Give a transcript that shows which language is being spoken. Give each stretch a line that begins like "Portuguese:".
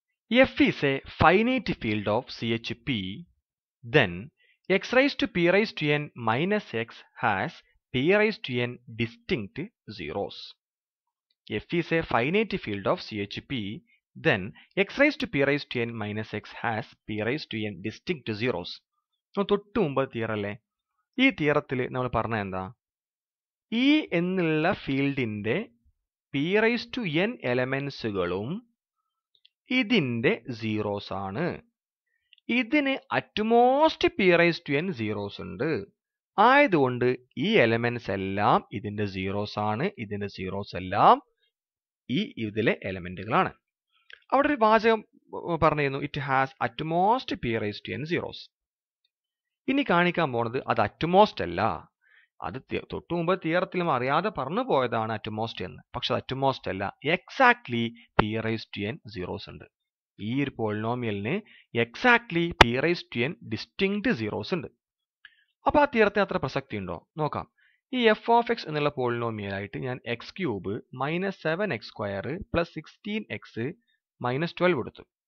English: F is a finite field of CHP, then x raised to p raised to n minus x has p raised to n distinct zeros. F is a finite field of CHP, then x raised to p raised to n minus x has p raised to n distinct zeros.
Malayalam: തൊട്ട് മുമ്പ് തിയറല്ലേ? ഈ തിയറത്തിൽ നമ്മൾ പറഞ്ഞ എന്താ? ഈ എന്നുള്ള ഫീൽഡിന്റെ p raised to n എലമെന്റ്സുകളും ഇതിന്റെ സീറോസ് ആണ്. ഇതിന് utmost p raised to n zeros ഉണ്ട്. ആയതുകൊണ്ട് ഈ എലമെന്റ്സ് എല്ലാം ഇതിന്റെ സീറോസ് ആണ്. ഇതിന്റെ സീറോസ് എല്ലാം ഇതിലെ എലമെന്റുകളാണ്. അവിടെ ഒരു വാചകം പറഞ്ഞിരുന്നു, it has utmost p raised to n zeros. ഇനി കാണിക്കാൻ പോണത് അത് അറ്റ്മോസ്റ്റ് അല്ല. അത് തൊട്ടു മുമ്പ് തിയറത്തിൽ അറിയാതെ പറഞ്ഞു പോയതാണ് അറ്റ്മോസ്റ്റ് എന്ന്. പക്ഷെ അത് അറ്റ്മോസ്റ്റ് അല്ല. Exactly p raised to n zeros ഉണ്ട്. ഈ ഒരു പോളിനോമിയലിന് exactly p raised to n distinct zeros ഉണ്ട്. അപ്പോൾ ആ തിയറത്തിന് അത്ര പ്രസക്തി ഉണ്ടോ നോക്കാം. ഈ എഫ് ഓഫ് എക്സ് എന്നുള്ള പോളിനോമിയലായിട്ട് ഞാൻ X cube minus 7x² plus 16x minus 12 കൊടുത്തു.